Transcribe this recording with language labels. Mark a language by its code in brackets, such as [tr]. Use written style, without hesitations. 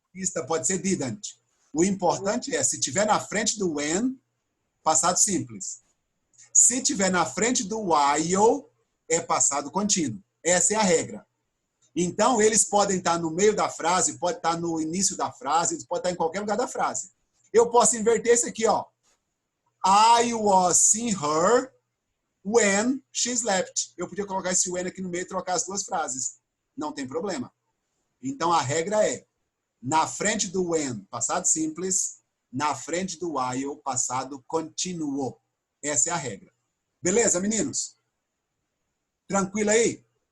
[pt] com pista, pode ser didn't. O importante é, se tiver na frente do when, passado simples. Se tiver na frente do while, é passado contínuo. Essa é a regra. Então, eles podem estar no meio da frase, pode estar no início da frase, eles podem estar em qualquer lugar da frase. Eu posso inverter esse aqui, ó. [en] I was seeing her when she slept. [pt] Eu podia colocar esse when aqui no meio e trocar as duas frases. Não tem problema. Então, a regra é, na frente do when, passado simples, na frente do while, passado contínuo. Essa é a regra. Beleza, meninos? Tranquilo aí?